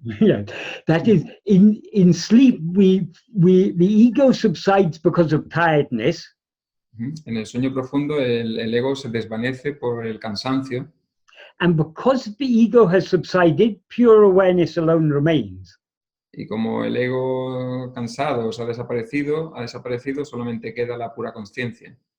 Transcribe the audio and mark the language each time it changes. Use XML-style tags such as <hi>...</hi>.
<en>Yeah, that is, in sleep, the ego subsides because of tiredness.</en> <es>En el sueño profundo el ego se desvanece por el cansancio.</es> <en>And because the ego has subsided, pure awareness alone remains.</en> <es>Y como el ego cansado ha desaparecido, solamente queda la pura conciencia.</es>